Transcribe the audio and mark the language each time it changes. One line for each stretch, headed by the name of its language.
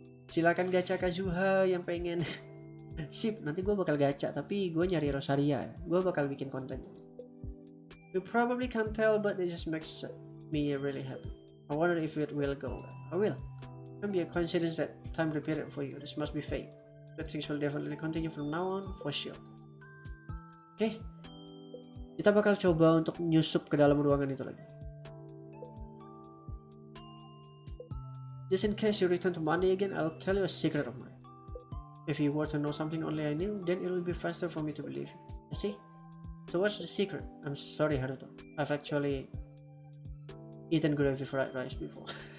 Indonesian: Silakan gacha Kazuha yang pengen. Sip, nanti gue bakal gacha, tapi gue nyari Rosaria. Gue bakal bikin konten.
English: You probably can't tell, but it just makes me really happy. I wonder if it will go. I will. It can be a coincidence that time prepared for you. This must be fate. But things will definitely continue from now on, for sure. Oke.
Indonesian: Kita bakal coba untuk nyusup ke dalam ruangan itu lagi.
English: Just in case you return to Monday again, I'll tell you a secret of mine. If you were to know something only I knew, then it will be faster for me to believe you. You see? So what's the secret? I'm sorry, Haruto. I've actually eaten gravy fried rice before.